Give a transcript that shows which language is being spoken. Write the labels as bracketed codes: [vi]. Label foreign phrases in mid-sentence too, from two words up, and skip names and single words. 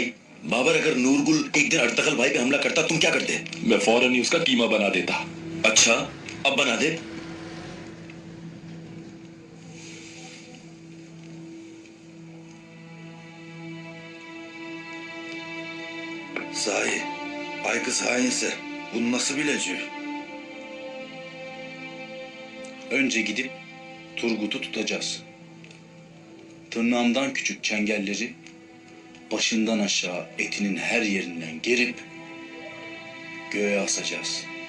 [hi] बाबर अगर नूरगुल एक दिन अर्तगल भाई पे हमला करता तुम क्या करते? मैं फौरन ही उसका कीमा बना देता। अच्छा, अब बना दे। [tr] Sahi, ay kız hainse bunu nasıl bilecek? Önce gidip Turgut'u tutacağız. Tırnağımdan küçük çengelleri başından aşağı etinin her yerinden gerip göğe asacağız.